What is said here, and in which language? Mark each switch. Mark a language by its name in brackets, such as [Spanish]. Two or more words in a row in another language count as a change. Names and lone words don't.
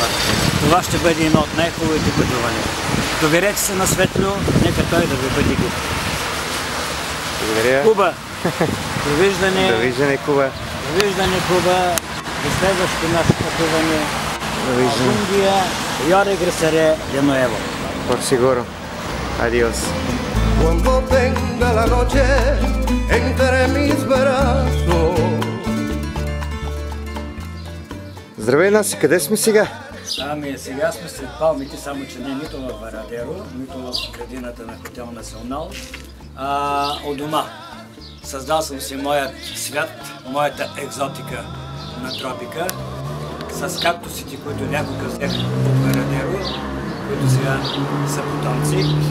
[Bulgarian] Това ще бъде едно от най-хубавите пътувания. Доверете се на Светло, нека той да ви бъде гид. Благодаря. Куба! Довиждане! Довиждане, Куба! Довиждане, Куба! До следващото наше пътуване. Довиждане. Алгундия, [Spanish] yo regresaré de nuevo. Por seguro. Adiós. Cuando tenga la noche entre mis brazos. [Bulgarian] Здравей, Наси, къде сме сега? Ами сега сме сред палмите, само че не нито в Варадеро, нито в градината на Хотел Национал, а у дома. Създал съм си моят свят, моята екзотика на тропика, с кактусите, които някога взех от Варадеро, които сега са потомци.